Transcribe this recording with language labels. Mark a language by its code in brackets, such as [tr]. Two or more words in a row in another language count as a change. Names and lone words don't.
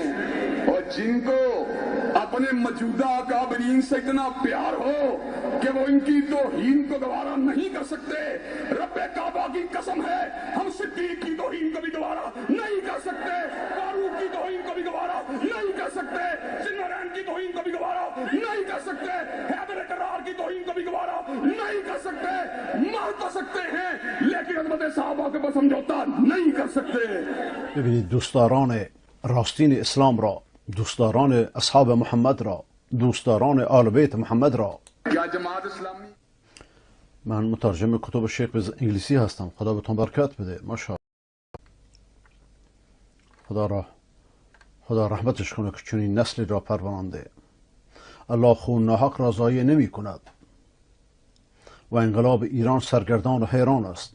[ur] اور جن کو اپنے موجودہ اکابرین سے اتنا پیار ہو کہ وہ ان کی توہین کو گوارا نہیں کر سکتے، ربِ کعبہ کی قسم ہے، ہم صدیق کی توہین کو بھی گوارا نہیں کر سکتے، فاروق کی توہین کو بھی گوارا نہیں کر سکتے، جنورین کی توہین کو بھی گوارا نہیں کر سکتے، حیدر کرار کی توہین کو بھی گوارا نہیں کر سکتے. مار تو سکتے ہیں لیکن عظمت صحابہ کے اوپر سمجھوتہ نہیں کر سکتے. [fa] ببینید دوستداران راستین اسلام را، دوستداران اصحاب محمد را، دوستداران آل بیت محمد را، [ur] کیا جماعت اسلامی [fa] من مترجم کتب شیخ به انگلیسی هستم. خدا بهتون برکت بده. ماشاءالله، خدا رحمتش کنه که چنین نسلی را پرورانده. الله خون ناحق را ضایع نمی کند و انقلاب ایران سرگردان و حیران است.